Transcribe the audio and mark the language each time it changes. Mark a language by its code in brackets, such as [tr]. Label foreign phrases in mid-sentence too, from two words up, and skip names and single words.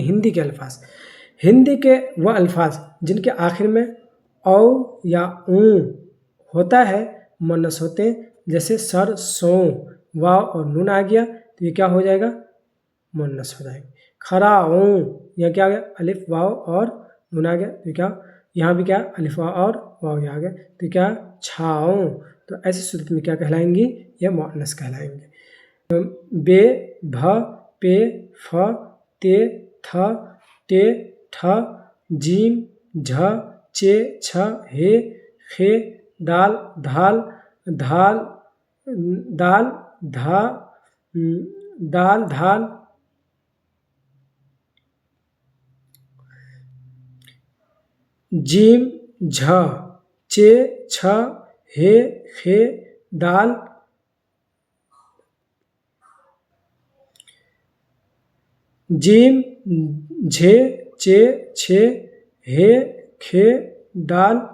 [ur] لیکن ہندی کے وہ الفاظ جن کے آخر میں او یا اون ہوتا ہے مؤنث ہوتے ہیں، جیسے سر، سوں، واو اور نون آ گیا تو یہ کیا ہو جائے گا؟ مؤنث ہو جائے گا۔ کھرا، اون، یہ کیا آ گیا؟ الف، واو اور نون آ گیا تو کیا؟ یہاں بھی کیا؟ الف اور واو یہ آ گیا تو کیا؟ چھاؤں، تو ایسی صورت میں کیا کہلائیں گی؟ یہ مؤنث کہلائیں گے۔ بے، بھ، پے، ف، تے، تھ، ٹے، ٹھ، جیم، جھ، چے، چھ، ہے، خے، دال، دھال، دھال، دال، دھا، دال، دھال، جیم، جھ، چے، چھ، ہے، خے، دال، جیم، جھے، چے، چھے، ہے، کھے، دال،